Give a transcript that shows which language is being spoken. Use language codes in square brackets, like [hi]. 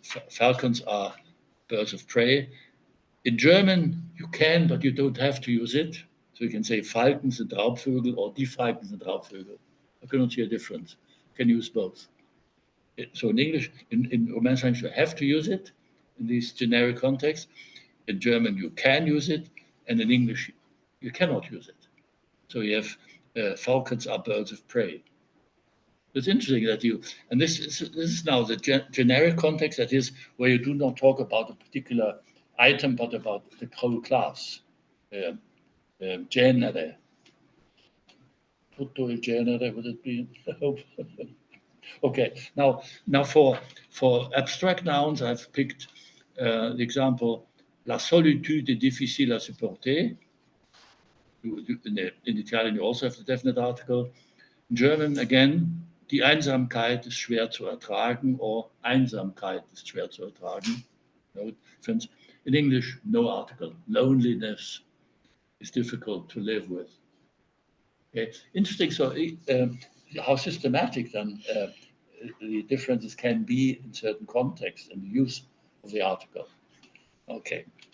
[en] Falcons are birds of prey. In German, you can, but you don't have to use it. So you can say [de] Falken sind Raubvögel [en] or [de] die Falken sind Raubvögel. [en] I cannot see a difference. You can use both. So in English, in Romance language, you have to use it in these generic contexts. In German, you can use it, and in English, you cannot use it. So you have falcons are birds of prey. It's interesting that and this is now the generic context, that is where you do not talk about a particular item, but about the whole class. [it] Genere. Tutto il genere, [en] would it be? Okay, now for abstract nouns, I've picked the example, [fr] la solitude est difficile à supporter. [en] In Italian, you also have the definite article. In German, again, [de] die Einsamkeit ist schwer zu ertragen, [en] or [de] Einsamkeit ist schwer zu ertragen. [en] No difference. In English, no article. Loneliness is difficult to live with. Okay, interesting. So, how systematic then the differences can be in certain contexts and the use of the article. Okay.